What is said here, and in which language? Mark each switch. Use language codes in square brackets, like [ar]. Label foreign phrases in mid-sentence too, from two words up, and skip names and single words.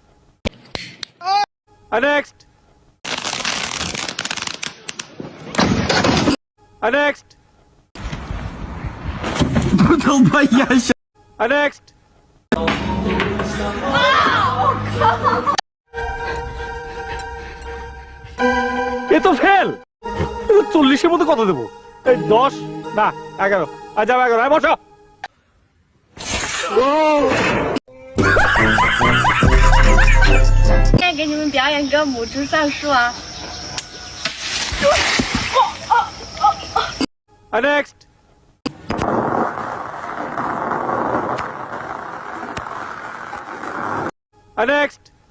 [en] Next. Next. Next. [bn] এ তো ফেল। 40-এর মধ্যে কত দেবো? 10 না 11। আচ্ছা 11। বসো। [zh] 现在给你们表演个母猪算术啊！ [en] Next. Next.